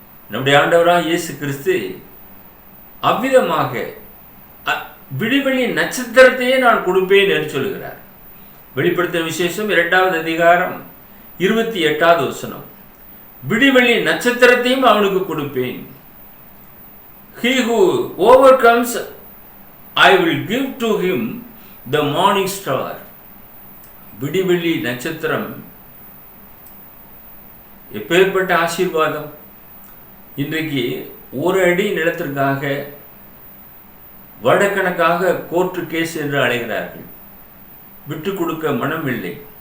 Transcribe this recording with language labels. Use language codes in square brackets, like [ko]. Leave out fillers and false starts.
[ta] நம்முடைய ஆண்டவராக இயேசு கிறிஸ்து அவ்விதமாக விடிவெளி நட்சத்திரத்தையே நான் கொடுப்பேன் என்று சொல்கிறார். வெளிப்படுத்தின விசேஷம் 2வது அதிகாரம் 28வது வசனம், விடிவெளி நட்சத்திரத்தையும் அவனுக்கு கொடுப்பேன். [en] He who overcomes, I will give to him the morning star. [ta] விடிவெள்ளி நட்சத்திரம் எப்பேற்பட்ட ஆசீர்வாதம்! இன்றைக்கு ஒரு அடி நிலத்திற்காக வருடக்கணக்காக கோர்ட்டு கேஸ் என்று அழைகிறார்கள். விட்டு கொடுக்க மனம் இல்லை.